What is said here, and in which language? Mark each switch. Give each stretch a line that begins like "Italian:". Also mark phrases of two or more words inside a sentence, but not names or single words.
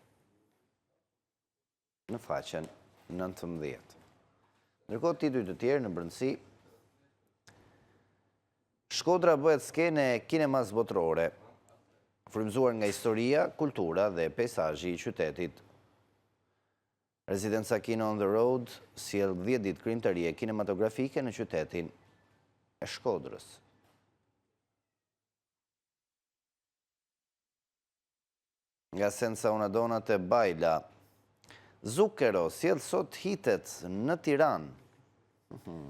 Albanian: Në faqen 19. Ndërkohë tituj të tjerë në brendësi. Shkodra bëhet skene e kinemas botërore, frymëzuar nga historia, kultura dhe peizazhi i qytetit. Rezidenca Kino on the Road sjell 10 ditë krijimtarie kinematografike në qytetin e Shkodrës. Nga Sensa Unadona te Bajla, Zucchero sjell sot hitet në Tiranë.